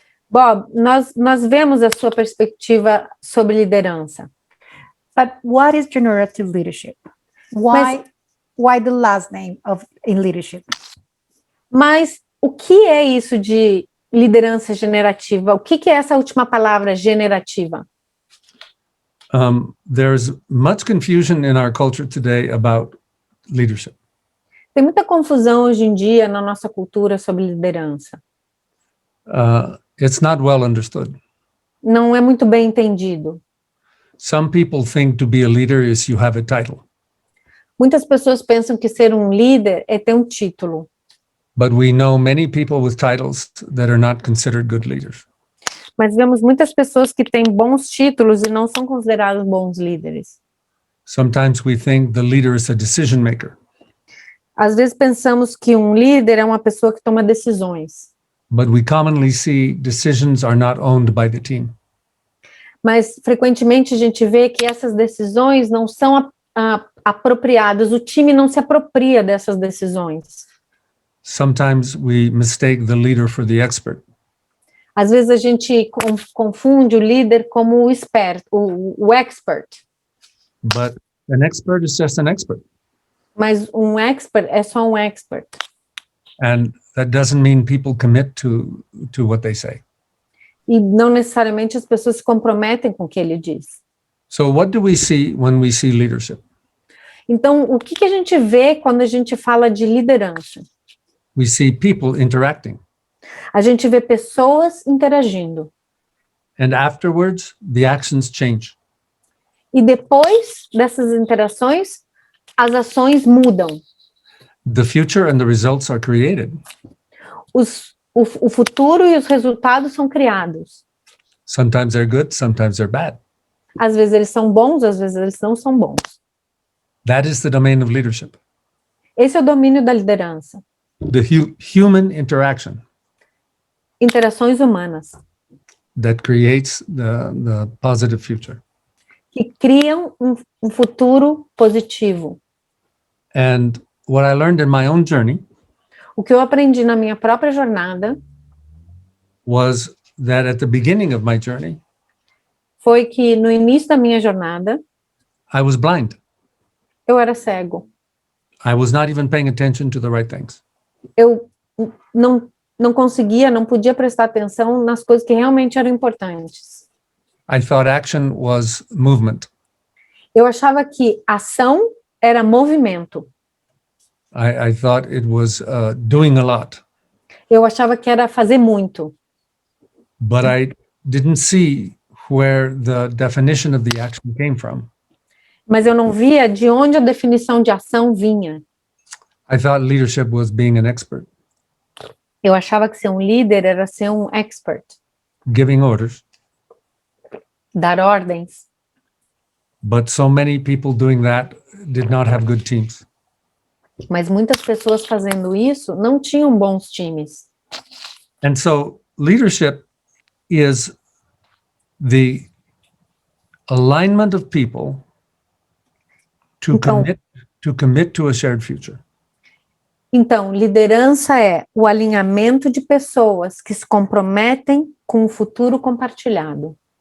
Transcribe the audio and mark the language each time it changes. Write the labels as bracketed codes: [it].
[pt] Bob, nós vemos a sua perspectiva sobre liderança. [en] But what is generative leadership? Why the last name in leadership? [pt] Mas o que é isso de liderança generativa? O que é essa última palavra, generativa? [en] There's much confusion in our culture today about leadership. [pt] Tem muita confusão hoje em dia na nossa cultura sobre liderança. [en] It's not well understood. [pt] Não é muito bem entendido. [en] Some people think to be a leader is you have a title. [pt] Muitas pessoas pensam que ser um líder é ter um título. [en] But we know many people with titles that are not considered good leaders. [pt] Mas vemos muitas pessoas que têm bons títulos e não são considerados bons líderes. [en] Sometimes we think the leader is a decision maker. [pt] Às vezes pensamos que um líder é uma pessoa que toma decisões. [en] But we commonly see decisions are not owned by the team. [pt] Mas frequentemente a gente vê que essas decisões não são apropriadas, o time não se apropria dessas decisões. [en] Sometimes we mistake the leader for the expert. [pt] Às vezes a gente confunde o líder como o expert, o expert. [en] But an expert is just an expert. [pt] Mas um expert é só um expert. [en] And that doesn't mean people commit to what they say. [pt] E não necessariamente as pessoas se comprometem com o que ele diz. [en] So what do we see when we see leadership? [pt] Então, o que a gente vê quando a gente fala de liderança? [en] We see people interacting. [pt] A gente vê pessoas interagindo. [en] And afterwards, the actions change. [pt] E depois dessas interações, as ações mudam. [en] The future and the results are created. [pt] O futuro e os resultados são criados. [en] Sometimes they're good, sometimes they're bad. [pt] Às vezes eles são bons, às vezes eles não são bons. [en] That is the domain of leadership. [pt] Esse é o domínio da liderança. [en] The human interaction [pt] Interações humanas, [en] that creates the positive future. [pt] que criam um futuro positivo. [en] And what I learned in my own journey [pt] O que eu aprendi na minha própria jornada [en] was that at the beginning of my journey, [pt] foi que no início da minha jornada, [en] I was blind. [pt] eu era cego. [en] I was not even paying attention to the right things. [pt] Eu não conseguia, não podia prestar atenção nas coisas que realmente eram importantes. [en] I thought action was movement. [pt] Eu achava que ação era movimento. [en] I thought it was doing a lot. [pt] Eu achava que era fazer muito. [en] But I didn't see where the definition of the action came from. [pt] Mas eu não via de onde a definição de ação vinha. [en] I thought leadership was being an expert, [pt] Eu achava que ser um líder era ser um expert, [en] giving orders. [pt] dar ordens. [en] But so many people doing that did not have good teams. [pt] Mas muitas pessoas fazendo isso não tinham bons times. [en] And so leadership is the alignment of people to [pt] Então- [en] commit to a shared future. [pt] Então, liderança é o alinhamento de pessoas que se comprometem com o futuro compartilhado,